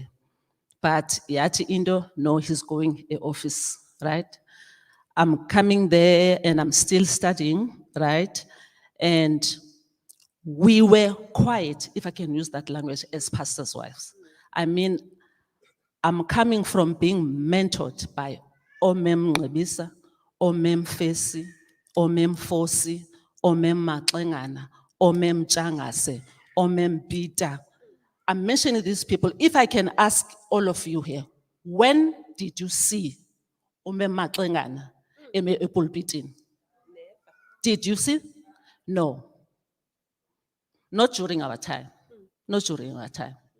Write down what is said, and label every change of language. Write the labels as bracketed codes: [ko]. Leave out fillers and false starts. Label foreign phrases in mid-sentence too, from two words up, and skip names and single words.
[en] But Yati Indo, no, he's going to office, right? I'm coming there and I'm still studying, right? And we were quiet, if I can use that language, as pastors' wives. I mean, I'm coming from being mentored by Omem Ngebisa, Omem Fesi, Omem Fosi, Omem Matlengana, Omem Changase, Omem Bita. I'm mentioning these people. If I can ask all of you here, when did you see Omem Matlengana pulpiting? Did you see? No. Not during our time. Not during our time.